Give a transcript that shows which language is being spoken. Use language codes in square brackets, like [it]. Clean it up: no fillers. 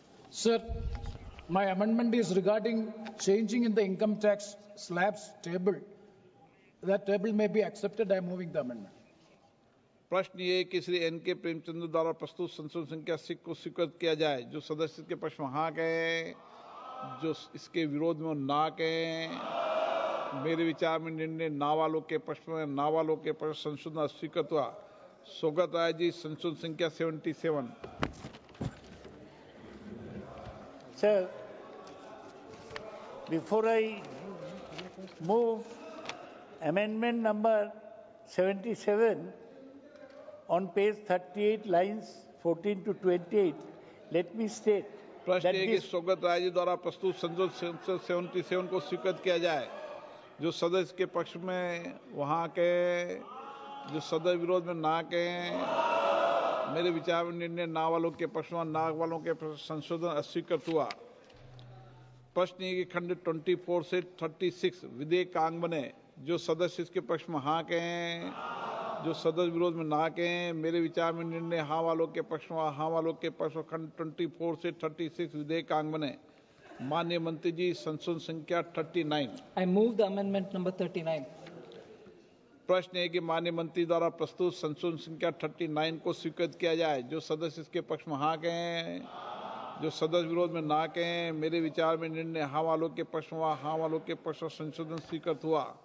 [en] Sir, my amendment is regarding changing in the income tax slabs table. That table may be accepted. I am moving the amendment. [hi] प्रश्न ये कि Shri N.K. Premchandra द्वारा प्रस्तुत संशोधन संख्या 6 को स्वीकृत किया जाए। जो सदस्य के पक्ष में हाँ कहें, जो इसके विरोध में ना कहें, मेरे विचार में निर्णय ना वालों के पक्ष में, ना वालों के पक्ष संशोधन स्वीकृत हुआ। सौगत राय जी, संशोधन संख्या 77। [en] Sir, before I move amendment number 77 on page 38 lines 14 to 28, let me state [hi] प्रश्न [en] that [hi] है कि सौगत राय जी द्वारा प्रस्तुत संशोधन 77 को स्वीकृत किया जाए। जो सदस्य के पक्ष में वहाँ के, जो सदस्य विरोध में ना कहें, मेरे विचार में निर्णय ना वालों के पक्ष में, ना वालों के संशोधन अस्वीकृत हुआ। प्रश्न है कि खंड 24 से 36 विधेयक का अंग बने। जो सदस्य इसके पक्ष में हाँ कहें, जो सदस्य विरोध में ना कहें, मेरे विचार में निर्णय हाँ वालों के पक्ष में, हाँ वालों के पक्ष में खंड 24 से 36 विधेयक का अंग बने। माननीय मंत्री जी, संशोधन संख्या 39। [en] I move the amendment number 39. [hi] प्रश्न है कि माननीय मंत्री द्वारा प्रस्तुत संशोधन संख्या 39 को स्वीकृत किया जाए। जो सदस्य इसके पक्ष में हाँ कहें, जो सदस्य विरोध में ना कहें, मेरे विचार में निर्णय हाँ वालों के पक्ष में, हाँ वालों के पक्ष में संशोधन स्वीकृत हुआ।